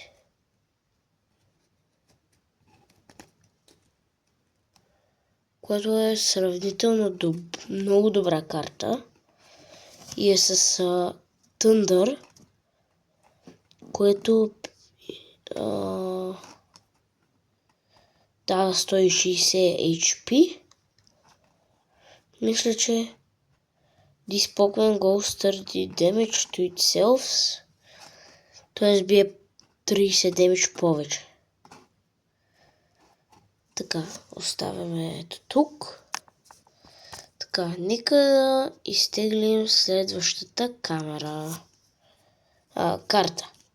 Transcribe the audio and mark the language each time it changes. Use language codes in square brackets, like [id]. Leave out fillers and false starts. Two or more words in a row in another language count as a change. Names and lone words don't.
[bg] Което е сравнително много добра карта. И е с Thunder, което дава 160 HP. Мисля, че [en] this Pokemon goes 30 damage to itself. [bg] Т.е. бие 30 damage повече. Така, оставяме ето тук. Така, нека да изтеглим следващата карта.